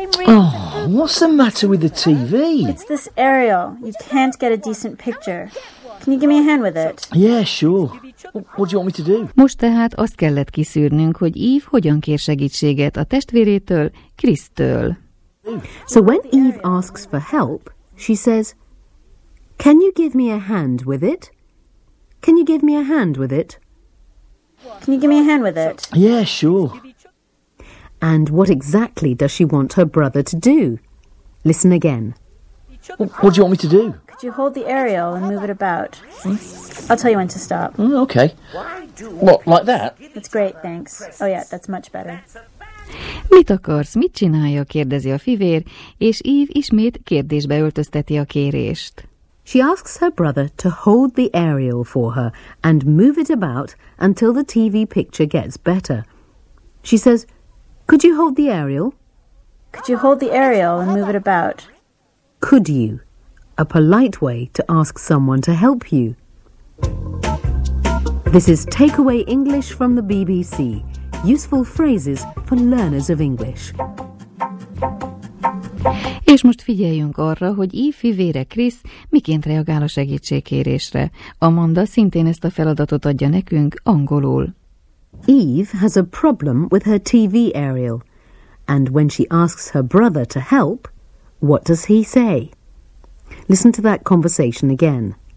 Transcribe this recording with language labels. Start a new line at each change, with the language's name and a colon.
English: Oh, what's the matter with the TV? It's this aerial. You can't get a decent picture. Can you give me a hand with it? Yeah, sure. What do you want me to do?
Hungarian: Most tehát azt kellett kiszűrnünk, hogy Eve hogyan kér segítséget a testvérétől, Chris-től.
English: So when Eve asks for help, she says, "Can you give me a hand with it? Can you give me a hand with it? Can you give me a hand with it?" Yeah, sure. And what exactly does she want her brother to do? Listen again. What do you want me to do? Could you hold the aerial and move it about? I'll tell you when to stop. Okay. What, like that? That's great, thanks. Oh yeah, that's much better.
Hungarian: Mit akarsz, mit csinálja, kérdezi a fivér, és Eve ismét kérdésbe öltözteti a kérést.
English: She asks her brother to hold the aerial for her and move it about until the TV picture gets better. She says, could you hold the aerial? Could you hold the aerial and move it about? Could you? A polite way to ask someone to help you. This is Takeaway English from the BBC. Useful phrases for learners of English.
Hungarian: És most figyeljünk arra, hogy Eve fivére Chris miként reagál a segítségkérésre. Amanda szintén ezt a feladatot adja nekünk angolul.
English: Eve has a problem with her TV aerial, and when she asks her brother to help, what does he say? Listen to that conversation again.